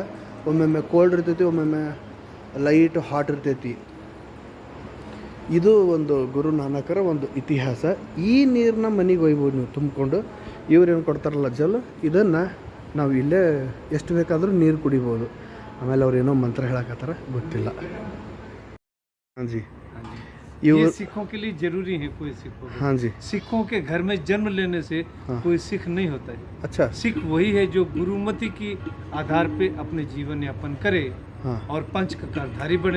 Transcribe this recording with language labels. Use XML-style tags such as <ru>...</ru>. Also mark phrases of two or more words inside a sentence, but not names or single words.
<kn>ಒಮ್ಮೊಮ್ಮೆ ಕೋಲ್ಡ್ ಇರ್ತೈತಿ, ಒಮ್ಮೊಮ್ಮೆ</kn> <en>light hot</en> <kn>ಇರ್ತೈತಿ. ಇದು ಒಂದು ಗುರು ನಾನಕರ ಒಂದು ಇತಿಹಾಸ. ಈ ನೀರನ್ನ ಮನೆಗೆ ಒಯ್ಬೋದು ನೀವು ತುಂಬಿಕೊಂಡು. ಇವ್ರೇನು ಕೊಡ್ತಾರಲ್ಲ ಜಲ್, ಇದನ್ನು ನಾವು ಇಲ್ಲೇ ಎಷ್ಟು ಬೇಕಾದರೂ ನೀರು ಕುಡಿಬೋದು. ಆಮೇಲೆ ಅವ್ರು ಏನೋ ಮಂತ್ರ ಹೇಳಕತ್ತಾರ, ಗೊತ್ತಿಲ್ಲ.</kn> <hi>हाँ जी, ये सिखों के लिए जरूरी है. कोई सिखों, हाँ जी, सिखों के घर में जन्म लेने से कोई सिख नहीं होता है. अच्छा, सिख वही है जो गुरुमति की आधार पे अपने जीवन यापन करे. हाँ. और पंच ककारधारी बने.</hi>